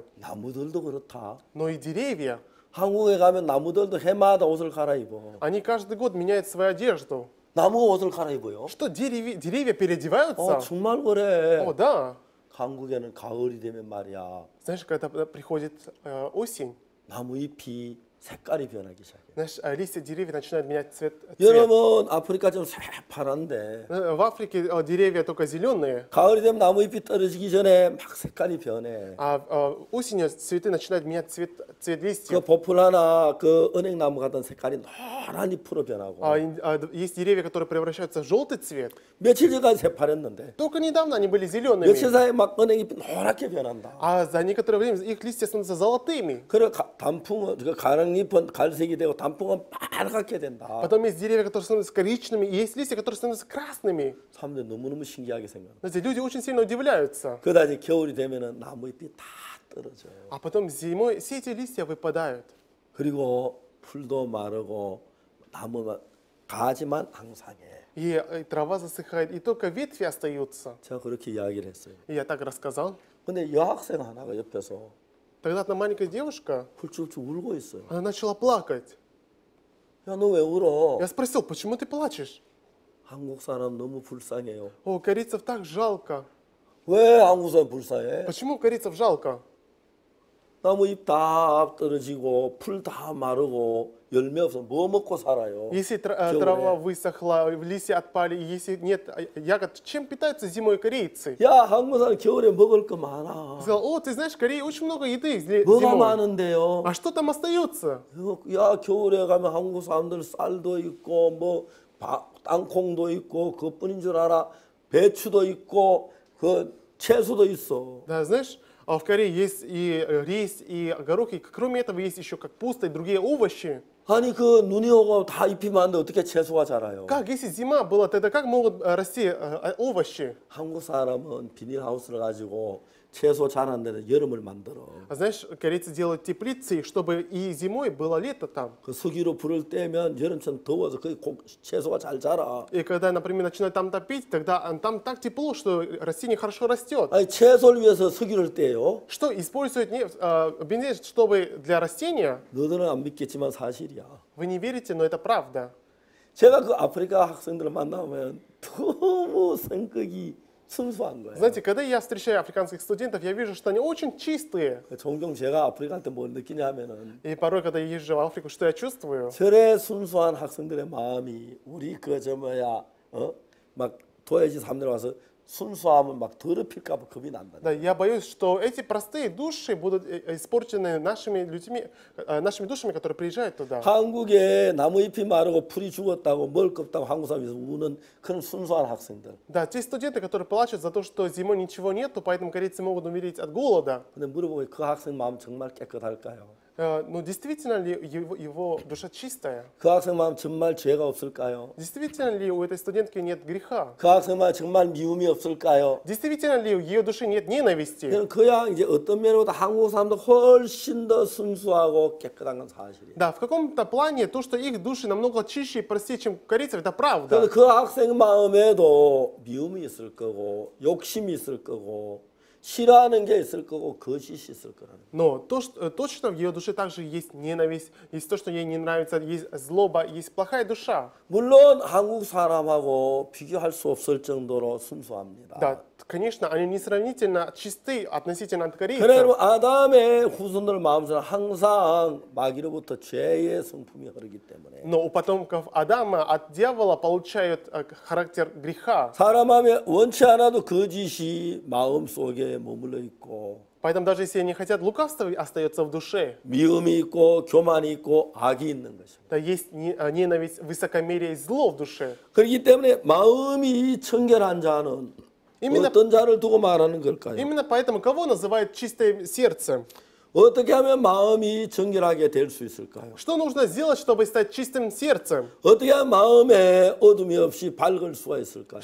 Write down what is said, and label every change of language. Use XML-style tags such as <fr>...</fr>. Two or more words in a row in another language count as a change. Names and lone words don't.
<ko>나무들도 그렇다.</ko> <ru>но и деревья.</ru> <ko>한국에 가면 나무들도 해마다 옷을 갈아입어.</ko> <ru>Они каждый год меняют свою одежду.</ru> <ko>나무가 옷을 갈아입어요?</ko> <ru>Что, деревья переодеваются?</ru> <ko>정말 그래.</ko> <ru>О, да.</ru> <ko>한국에는 가을이 되면 말이야.</ko> <ru>Знаешь, когда приходит осень,</ru> <ko>나무 잎이 색깔이 변하기 시작해.</ko> <ru>знаешь, листья деревьев начинают менять цвет.</ru> <ko>여러분 아프리카 좀 새파란데</ko> <ru>В Африке деревья только зеленые,</ru> <ko>가을이 되면 나무 잎이 떨어지기 전에 막 색깔이 변해.</ko> <ru>а осенью цветы начинают менять цвет</ru> <ko>그</ko> <ru>листьев.</ru> <ko>보풀 하나 그 은행나무 같은 색깔이 노란 잎으로 변하고</ko> <ru>Есть деревья, которые превращаются в желтый цвет.</ru> <ko>며칠 전까지 새파랬는데</ko> <ru>Только недавно они были зелеными,</ru> <ko>며칠 사이에 막 은행잎이 노랗게 변한다.</ko> <ru>а за некоторое время их листья становятся золотыми.</ru> <ko>그래 단풍은 그 가랑잎은 갈색이 되고 단풍은 빨갛게 된다.</ko> <ru>Потом есть деревья, которые становятся коричневыми, и есть листья, которые становятся красными.</ru> <ko>사람들이 너무너무 신기하게 생각.</ko> <ru>Знаете, люди очень сильно удивляются.</ru> <ko>그러다 이제 겨울이 되면은 나무 잎이 다 떨어져요.</ko> <ru>А потом зимой все эти листья выпадают.</ru> <ko>그리고 풀도 마르고 나무가 가지만 앙상해.</ko> <ru>И трава засыхает, и только ветви остаются.</ru> <ko>제가 그렇게 이야기를 했어요.</ko> <ru>И я так рассказал.</ru> <ko>근데 여학생 하나가 옆에서</ko> <ru>Тогда одна маленькая девушка,</ru> <ko>훌쭉훌쭉 울고 있어요.</ko> <ru>она начала плакать.</ru> <ko>야, 너 왜 울어?</ko> <ru>Я спросил, почему ты плачешь?</ru> <ko>한국 사람 너무 불쌍해요.</ko> <ru>О, корейцев так жалко.</ru> <ko>왜 한국 사람 불쌍해?</ko> <ru>Почему корейцев жалко?</ru> <ko>나무 잎 다 떨어지고 풀 다 마르고 열매 없어 뭐 먹고 살아요?</ko> <ru>Если трава высохла, листья отпали, если нет ягод, чем питаются зимой корейцы?</ru> <ko>야, 한국 사람 겨울에 먹을 거 많아.</ko> <ru>Я сказал, о, ты знаешь, в Корее очень много еды</ru> <ko>뭐가</ko> <ru>зимой.</ru> <ko>많은데요?</ko> <ru>А что там остается?</ru> <ko>야, 겨울에 가면 한국 사람들 쌀도 있고 뭐 땅콩도 있고 그것뿐인 줄 알아. 배추도 있고 그 채소도 있어.</ko> <ru>Да, знаешь, В Корее есть и рис, и горох, и кроме этого есть еще капуста и другие овощи.</ru> <ko>아니 그 눈이 오고 다 잎이 많은데 어떻게 채소가 자라요?</ko> <ru>Как, если зима была, тогда как могут расти овощи?</ru> <ko>한국 사람은 비닐하우스를 가지고 채소 자라는 데는 여름을 만들어.</ko> <ru>А знаешь, корейцы делают теплицы, чтобы и зимой было лето там.</ru> <ko>그 석유로 불을 떼면 여름처럼 더워서 거기 채소가 잘 자라.</ko> <ru>И когда, например, начинают там топить, тогда там так тепло, что растение хорошо растет.</ru> <ko>아니 채소를 위해서 석유를 떼요.</ko> <ru>Что используют бензин, чтобы для растения?</ru> <ko>너희들은 안 믿겠지만 사실이야.</ko> <ru>Вы не верите, но это правда.</ru> <ko>제가 그 아프리카 학생들을 만나면 너무 성격이 순수한 거예요.</ko> <ru>Знаете, когда я встречаю африканских студентов, я вижу, что они очень чистые.</ru> <ko>종종 제가 아프리카 갈 때 뭘 느끼냐면은</ko> <ru>И порой, когда я езжу в Африку, что я чувствую?</ru> <ko>저래 순수한 학생들의 마음이 우리 막 도해지 3년 와서 순수함을 막 더럽힐까 봐 겁이 난다.</ko> <ru>Да, я боюсь, что эти простые души будут испорчены нашими людьми, нашими душами, которые приезжают туда.</ru> <ko>한국에 나무 잎이 마르고 풀이 죽었다고 먹을 거 없다고 한국 사람에서 우는 그런 순수한 학생들.</ko> <ru>Да, те студенты, которые плачут за то, что зимой ничего нету, поэтому корейцы могут умереть от голода.</ru> <ko>근데 물어보면 그 학생 마음 정말 깨끗할까요?</ko> <ru>Но действительно ли его душа чистая?</ru> <ko>그 학생 마음 정말 죄가 없을까요?</ko> <ru>Действительно ли у этой студентки нет греха?</ru> <ko>그 학생 마음 정말 미움이 없을까요?</ko> <ru>Действительно ли в ее душе нет ненависти?</ru> <ko>그야 이제 어떤 면으로도 한국 사람도 훨씬 더 순수하고 깨끗한 건 사실이에요.</ko> <ru>Да, в каком-то плане то, что их души намного чище и простее, чем корейцев, это правда.</ru> <ko>그래서 그 학생 마음에도 미움이 있을 거고 욕심이 있을 거고 싫어하는 게 있을 거고 거짓이 있을 거라는.</ko> <ru>Но точно в ее душе также есть ненависть, есть то, что ей не нравится, есть злоба, есть плохая душа.</ru> <ko>물론 한국 사람하고 비교할 수 없을 정도로 순수합니다.</ko> <ru>Да, конечно, они несравнительно чисты относительно от</ru> <ko>그래도</ko> <ru>корейцев.</ru> <ko>아담의 후손들 마음속에 항상 마귀로부터 죄의 성품이 흐르기 때문에</ko> <ru>Но у потомков Адама от дьявола получают характер греха.</ru> <ko>사람 마음에 원치 않아도 거짓이 마음속에 머물러 있고</ko> <ru>Поэтому даже если они хотят, лукавство остается в душе.</ru> <ko>미움이 있고 교만이 있고 악이 있는 것입니다.</ko> <ru>Да, есть ненависть, высокомерие и зло в душе.</ru> <ko>그렇기 때문에 마음이 청결한 자는 어떤 자를 두고 말하는 걸까요?</ko> <ru>Именно поэтому кого называют чистое сердце?</ru> <ko>어떻게 하면 마음이 정결하게 될 수 있을까요?</ko> <ru>Что нужно сделать, чтобы стать чистым сердцем?</ru> <ko>어떻게 하면 마음에 어둠이 없이 밝을 수가 있을까요?</ko>